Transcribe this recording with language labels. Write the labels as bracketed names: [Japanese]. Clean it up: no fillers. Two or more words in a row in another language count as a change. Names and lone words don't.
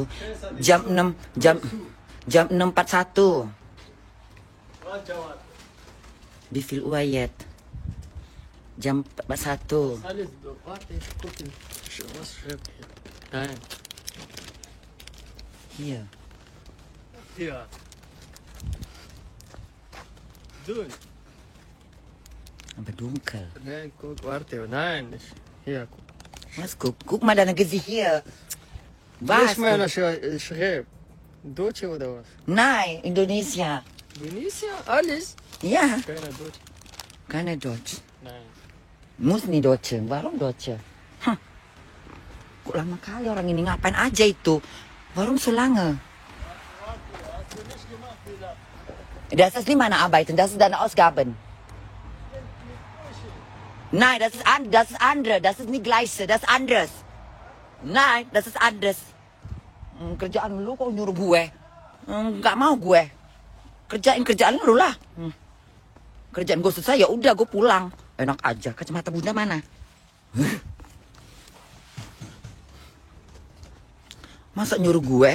[Indonesian] Jam 6, jam 6.41. Di Fil Uwayat. Jam 41. Iya. [German] Hier. Doen. [Indonesian] Sampai dunkel. [German] Nein, guck, warte. Nein, nicht. Hier, guck. Mas, guck mal deine Gesicht hier. Was? Was? Nicht mehr schreibt. Deutsche oder was? Nein, Indonesia. Indonesia? Alles? Ja, Keiner Deutsch. keine Deutsch. Nein. Muss nih Deutsche. Warum Deutsche? Hah. [Indonesian] Kok lama kali orang ini ngapain aja itu? [German] Warum so lange? Das ist nicht meine Arbeiten, das ist deine Ausgaben. Nein, das ist andere, das ist nicht gleiche, das ist anderes. Nein, das ist anderes. [Indonesian] Kerjaan lu kok nyuruh gue? Nggak mau gue. Kerjaan lu lah. Kerjaan gue selesai ya udah gue pulang. Enak aja. Kacamata Bunda mana? Masa nyuruh gue?